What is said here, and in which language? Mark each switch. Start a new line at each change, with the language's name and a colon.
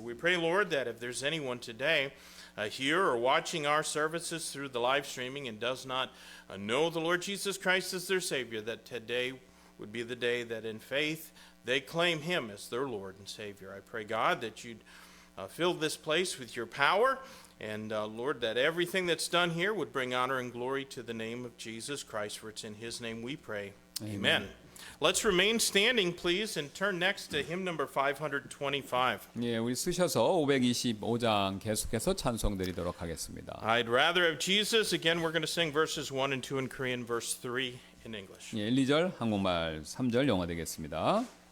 English: We pray, Lord, that if there's anyone today here or watching our services through the live streaming and does not know the Lord Jesus Christ as their Savior, that today would be the day that in faith they claim Him as their Lord and Savior. I pray, God, that you'd fill this place with your power, and Lord, that everything that's done here would bring honor and glory to the name of Jesus Christ, for it's in His name we pray. Amen. Let's remain standing, please, and turn next to hymn number 525.
Korean: 예, 우리 쓰셔서 525장 계속해서 찬송 드리도록 하겠습니다.
English: I'd rather have Jesus. Again, we're going to sing verses 1 and 2 in Korean, verse 3 in English.
Korean: 예, 1, 2절 한국말, 3절 영어 되겠습니다.